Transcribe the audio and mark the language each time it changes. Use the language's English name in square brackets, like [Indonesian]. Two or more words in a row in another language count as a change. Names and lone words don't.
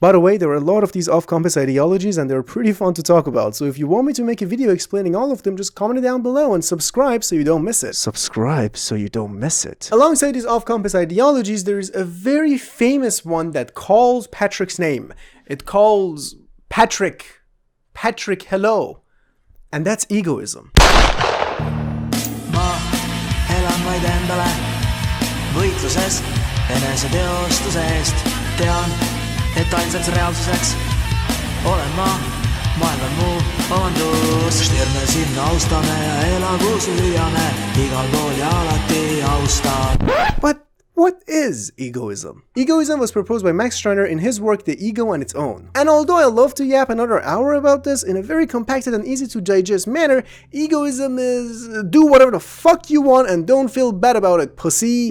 [English] By the way, there are a lot of these off-compass ideologies and they're pretty fun to talk about, so if you want me to make a video explaining all of them, just comment it down below and subscribe so you don't miss it. Subscribe so you don't miss it. Alongside these off-compass ideologies, there is a very famous one that calls Patrick's name. It calls Patrick hello. And that's egoism. [Estonian] Elan vaid endale, võitluses eneseteostuse eest. Tean, et ainsaks reaalsuseks olen ma, maailm on mu omandus. Stirne sinna austame ja elagu süüame, igal pool ja alati austan. [English] But what is egoism? Egoism was proposed by Max Steiner in his work The Ego and Its Own. And although I love to yap another hour about this in a very compacted and easy to digest manner, egoism is do whatever the fuck you want and don't feel bad about it, pussy.